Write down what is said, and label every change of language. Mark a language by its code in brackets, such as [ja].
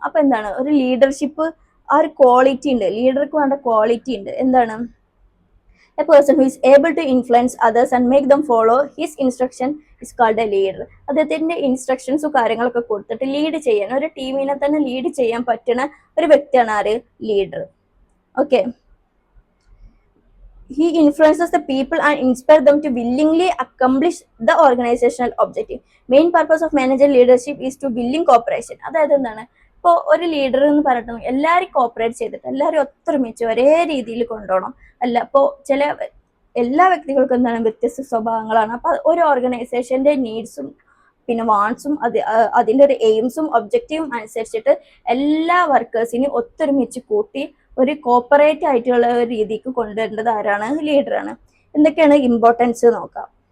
[ml] അപ്പൊ എന്താണ്, ഒരു ലീഡർഷിപ്പ് ആ ഒരു ക്വാളിറ്റി ഉണ്ട്, ലീഡർക്ക് വേണ്ട ക്വാളിറ്റി ഉണ്ട്. എന്താണ്, [en] A person who is able to influence others and make them follow his instruction is called a leader. [ml] അദ്ദേഹത്തിന്റെ ഇൻസ്ട്രക്ഷൻസും കാര്യങ്ങളൊക്കെ കൊടുത്തിട്ട് ലീഡ് ചെയ്യാൻ, ഒരു ടീമിനെ തന്നെ ലീഡ് ചെയ്യാൻ പറ്റുന്ന ഒരു വ്യക്തിയാണ് ആര്, leader. Okay. [en] He influences the people and inspires them to willingly accomplish the organizational objective. Main purpose of manager leadership is to willing cooperation. [ml] അതായത് എന്താണ്, ഇപ്പോൾ ഒരു ലീഡർ എന്ന് പറഞ്ഞിട്ട് എല്ലാവരും കോപ്പറേറ്റ് ചെയ്തിട്ട് എല്ലാവരും ഒത്തൊരുമിച്ച് ഒരേ രീതിയിൽ കൊണ്ടുപോകണം. അല്ല, ഇപ്പോൾ എല്ലാ വ്യക്തികൾക്കും എന്താണ്, വ്യത്യസ്ത സ്വഭാവങ്ങളാണ്. അപ്പൊ ഒരു ഓർഗനൈസേഷന്റെ നീഡ്സും പിന്നെ വാണ്ട്സും അതിന്റെ ഒരു എയിംസും ഒബ്ജക്റ്റീവും അനുസരിച്ചിട്ട് എല്ലാ വർക്കേഴ്സിനെയും ഒത്തൊരുമിച്ച് കൂട്ടി ഒരു കോപ്പറേറ്റ് ആയിട്ടുള്ള ഒരു രീതിക്ക് കൊണ്ടുവരേണ്ടത് ആരാണ്, ലീഡറാണ്. എന്തൊക്കെയാണ് ഇമ്പോർട്ടൻസ് നോക്കാം.